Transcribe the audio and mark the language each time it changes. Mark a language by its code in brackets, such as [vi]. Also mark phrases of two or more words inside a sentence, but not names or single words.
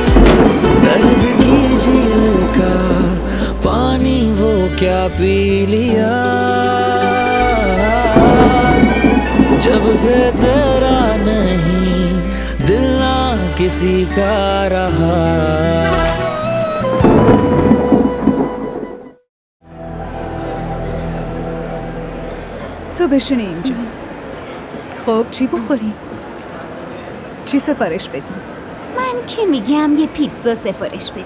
[hi] दर्द की झील का पानी वो क्या पी लिया, जब से तेरा नहीं दिल ना किसी का रहा। [fa] تو بشینی اینجا. خب چی بخوریم؟ چی سفارش بدیم؟ من که میگم یه پیتزا سفارش بدیم.